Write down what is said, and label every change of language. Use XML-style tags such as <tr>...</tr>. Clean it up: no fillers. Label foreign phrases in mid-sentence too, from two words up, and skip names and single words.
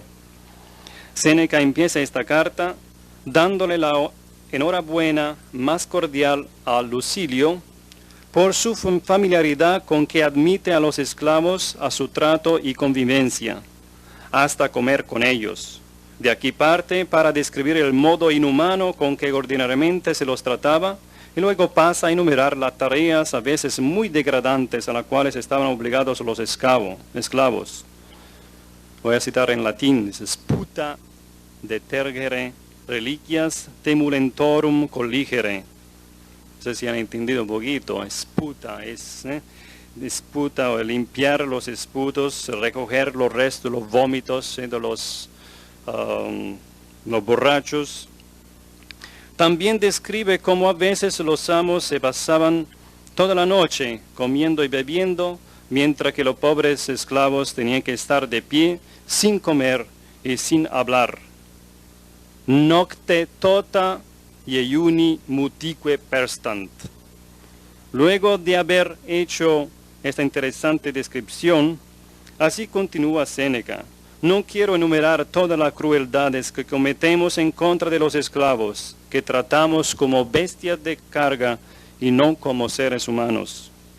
<es>Séneca empieza esta carta dándole la enhorabuena más cordial a Lucilio por su familiaridad con que admite a los esclavos a su trato y convivencia, hasta comer con ellos. De aquí parte para describir el modo inhumano con que ordinariamente se los trataba, y luego pasa a enumerar las tareas a veces muy degradantes a las cuales estaban obligados los esclavos. Voy a citar en latín, dice:</es> <la>sputa detergere reliquias temulentorum colligere.</la> <es>No sé si han entendido un poquito. Sputa es disputa o limpiar los esputos, recoger los restos, los vómitos de los borrachos. También describe cómo a veces los amos se pasaban toda la noche comiendo y bebiendo, mientras que los pobres esclavos tenían que estar de pie, sin comer y sin hablar.</es> <la>Nocte tota iuni mutique perstant.</la> <es>Luego de haber hecho esta interesante descripción, así continúa Séneca: no quiero enumerar todas las crueldades que cometemos en contra de los esclavos, que tratamos como bestias de carga y no como seres humanos.</es>